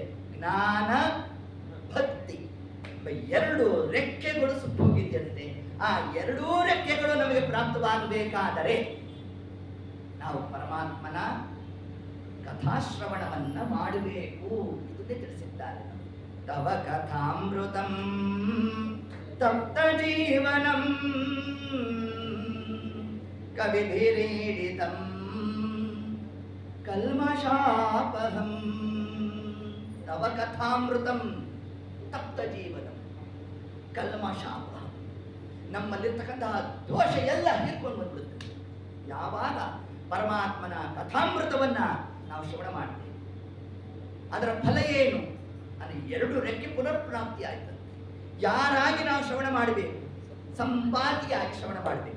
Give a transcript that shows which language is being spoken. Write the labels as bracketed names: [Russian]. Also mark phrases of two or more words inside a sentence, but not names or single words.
[Kannada] ಜ್ಞಾನ, ಭಕ್ತಿ. 2 ರೆಕ್ಕೆಗಳು ಸುಟ್ಟೋಗಿದ್ದಂತೆ. ಆ 2 ರೆಕ್ಕೆಗಳು ನಮಗೆ ಪ್ರಾಪ್ತವಾಗಬೇಕಾದರೆ ನಾವು ಪರಮಾತ್ಮನ ಕಥಾಶ್ರವಣವನ್ನ ಮಾಡಬೇಕು. ಇದನ್ನೇ ತಿಳಿಸಿದ್ದಾರೆ. [Sanskrit] ತವ ಕಥಾಮೃತಂ ತಪ್ತ ಜೀವನಂ ಕವಿಭಿರೀಡಿತಂ ಕಲ್ಮಷಾಪಹಂ ತವ ಕಥಾಮೃತಂ ತಪ್ತ ಜೀವನಂ. [Kannada] ಕಲ್ಮಷಾಪಹಂ, ನಮ್ಮಲ್ಲಿರ್ತಕ್ಕಂತಹ ದೋಷ ಎಲ್ಲ ಹೀರ್ಕೊಂಡು ಬಂದ್ಬಿಡುತ್ತೆ ಯಾವಾಗ ಪರಮಾತ್ಮನ ಕಥಾಮೃತವನ್ನ ನಾವು ಶ್ರವಣ ಮಾಡ್ತೇವೆ. ಅದರ ಫಲ ಏನು ಅಂದರೆ 2 ರೆಕ್ಕೆ ಪುನರ್ಪ್ರಾಪ್ತಿ ಆಯ್ತು. ಯಾರಾಗಿ ನಾವು ಶ್ರವಣ ಮಾಡಬೇಕು? ಸಂಪಾತಿಯಾಗಿ ಶ್ರವಣ ಮಾಡಬೇಕು.